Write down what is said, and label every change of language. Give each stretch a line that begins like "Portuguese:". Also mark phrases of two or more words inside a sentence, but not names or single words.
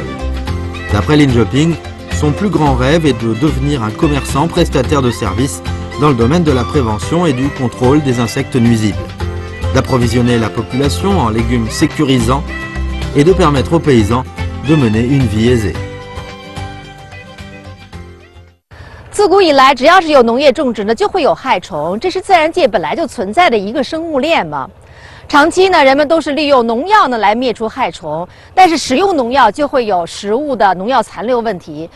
French: D'après Lin Joping, son plus grand rêve est de devenir un commerçant prestataire de services dans le domaine de la prévention et du contrôle des insectes nuisibles, d'approvisionner la population en légumes sécurisants et de permettre aux paysans de mener une vie aisée.
Chinese: 自古以来，只要是有农业种植呢，就会有害虫，这是自然界本来就存在的一个生物链嘛。长期呢，人们都是利用农药呢来灭除害虫，但是使用农药就会有食物的农药残留问题。